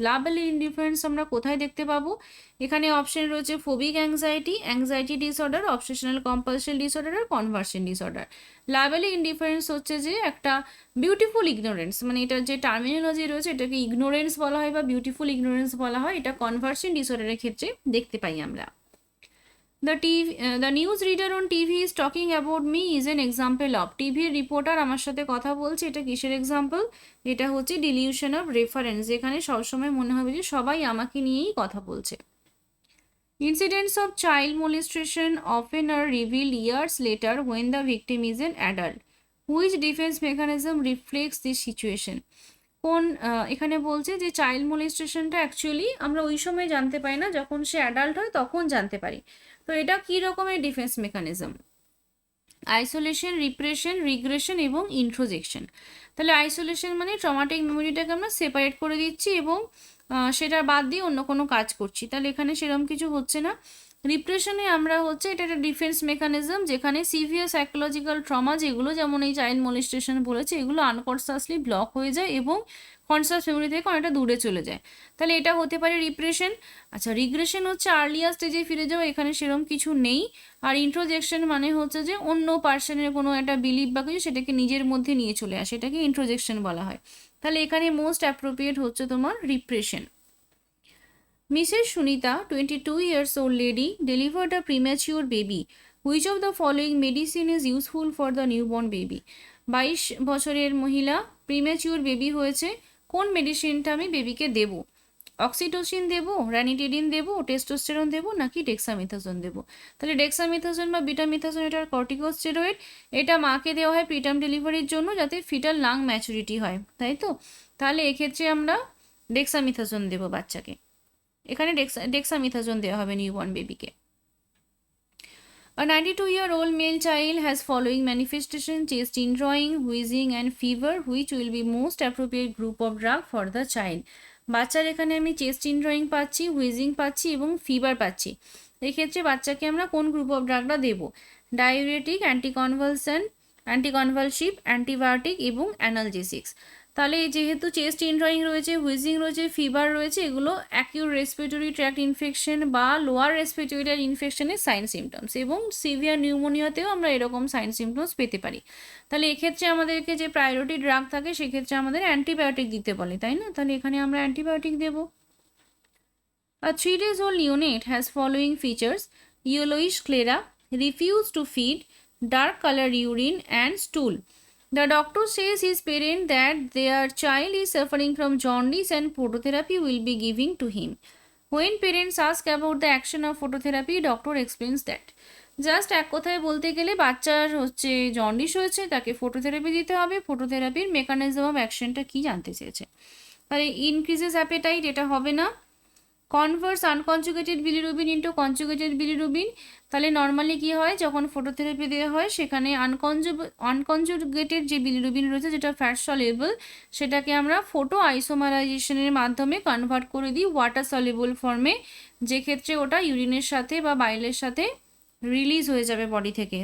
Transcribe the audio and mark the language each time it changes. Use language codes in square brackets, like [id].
[bn] লাবেলি indifference আমরা কোথায় দেখতে পাবো? এখানে অপশন রয়েছে phobic anxiety disorder, obsessional compulsion disorder আর কনভার্সন ডিসঅর্ডার। লাবেলি ইনডিফারেন্স হচ্ছে যে একটা বিউটিফুল ইগনোরেন্স, মানে এটার যে টার্মিনোলজি রয়েছে এটাকে ইগনোরেন্স বলা হয় বা বিউটিফুল ইগনোরেন্স বলা হয়, এটা কনভার্সন ডিসঅর্ডারের ক্ষেত্রে দেখতে পাই আমরা। [en] The news reader on TV is talking about me is an example of, [bn] টিভির রিপোর্টার আমার সাথে কথা বলছে, এটা কিসের এক্সাম্পল? এটা হচ্ছে ডিলিউশন অফ রেফারেন্স, যেখানে সবসময় মনে হবে যে সবাই আমাকে নিয়েই কথা বলছে। [en] Incidents of child molestation often are revealed years later when the victim is an adult. Which defense mechanism reflects this situation? [bn] কোন এখানে বলছে যে চাইল্ড মোলেস্টেশনটা অ্যাকচুয়ালি আমরা ওই সময় জানতে পারি না, যখন সে অ্যাডাল্ট হয় তখন জানতে পারি। তো এটা কি রকমের defence mechanism? Isolation, repression, regression এবং ইন্ট্রোজেকশন। তাহলে আইসোলেশন মানে ট্রমাটিক মেমোরিটাকে আমরা সেপারেট করে দিচ্ছি এবং সেটা বাদ দিয়ে অন্য কোনো কাজ করছি, তাহলে এখানে সেরকম কিছু হচ্ছে না। রিপ্রেশনে আমরা হচ্ছে এটা একটা ডিফেন্স মেকানিজম, যেখানে সিভিয়ার সাইকোলজিক্যাল ট্রমা যেগুলো, যেমন এই চাইল্ড মলিস্টেশন বলেছে, এগুলো আনকনসাসলি ব্লক হয়ে যায় এবং কনসাস মেমোরি থেকে অনেকটা দূরে চলে যায়, তাহলে এটা হতে পারে রিপ্রেশন। আচ্ছা, রিগ্রেশন হচ্ছে আর্লিয়ার স্টেজে ফিরে যাওয়া, এখানে সেরকম কিছু নেই। আর ইন্ট্রোজেকশন মানে হচ্ছে যে অন্য পার্সনের কোনো একটা বিলিভ বা কিছু সেটাকে নিজের মধ্যে নিয়ে চলে আসে, এটাকে ইন্ট্রোজেকশন বলা হয়। তাহলে এখানে মোস্ট অ্যাপ্রোপ্রিয়েট হচ্ছে তোমার repression. [en] Mrs. Sunita, 22 years old lady, delivered a premature baby. Which of the following medicine is useful for the newborn baby? [bn] 22 বছরের মহিলা, প্রিম্যাচিওর বেবি হয়েছে, কোন মেডিসিনটা আমি বেবিকে দেব? অক্সিটোসিন দেবো, র্যানিটিডিন দেবো, টেস্টোস্টেরন দেবো, নাকি ডেক্সামিথাসোন দেবো? তাহলে ডেক্সামিথাসোন বা বিটামিথাসোন এটার কর্টিকোস্টেরয়েড, এটা মাকে দেওয়া হয় প্রিটার্ম ডেলিভারির জন্য যাতে ফিটাল লাং ম্যাচুরিটি হয়, তাই তো? তাহলে এক্ষেত্রে আমরা ডেক্সামিথাসোন দেবো বাচ্চাকে, এখানে ডেক্সামিথাসোন দেওয়া হবে নিউবর্ন বেবিকে। [en] A 92-year-old male child has following manifestation: chest indrawing, wheezing and fever. Which will be most appropriate group of drug for the child? [bn] বাচ্চার এখানে আমি চেস্ট ইনড্রয়িং পাচ্ছি, হুইজিং পাচ্ছি এবং ফিভার পাচ্ছি, এক্ষেত্রে বাচ্চাকে আমরা কোন গ্রুপ অফ ড্রাগটা দেবো? ডায়ুরেটিক, অ্যান্টিকনভালসিভ, অ্যান্টিবায়োটিক এবং অ্যানালজেসিক্স। তাহলে যেহেতু চেস্ট ইনড্রয়িং রয়েছে, হুইজিং রয়েছে, ফিভার রয়েছে, এগুলো অ্যাকিউট রেসপিরেটরি ট্র্যাক্ট ইনফেকশন বা lower respiratory tract ইনফেকশনের sign symptoms, এবং সিভিয়ার নিউমোনিয়াতেও আমরা এরকম সাইন সিমটমস পেতে পারি। তাহলে এক্ষেত্রে আমাদেরকে যে প্রায়োরিটি ড্রাগ থাকে সেক্ষেত্রে আমাদের অ্যান্টিবায়োটিক দিতে বলে, তাই না? তাহলে এখানে আমরা অ্যান্টিবায়োটিক দেবো। [en] A 3-days-old neonate has following features: yellowish sclera, refuse to feed, dark color urine and stool. The doctor says his parent that their child is suffering from jaundice and phototherapy will be given to him. When parents ask about the action of phototherapy, doctor explains that. [bn] Just এক কথায় বলতে গেলে বাচ্চার হচ্ছে jaundice হয়েছে, তাকে phototherapy দিতে হবে, ফটোথেরাপির মেকানিজম অফ অ্যাকশনটা কি জানতে চেয়েছে। তাহলে ইনক্রিজেস অ্যাপেটাইট, এটা হবে না। Converse unconjugated bilirubin into conjugated bilirubin, তাহলে নর্মালি কী হয় যখন ফটোথেরাপি দেওয়া হয় সেখানে আনকনজুগেটেড যে বিলিরুবিন রয়েছে যেটা ফ্যাট সলিউবল, সেটাকে আমরা ফটো আইসোমারাইজেশনের মাধ্যমে কনভার্ট করে দিই ওয়াটার সলিউবল ফর্মে, যে ক্ষেত্রে ওটা ইউরিনের সাথে বা বাইলের সাথে রিলিজ হয়ে যাবে বডি থেকে।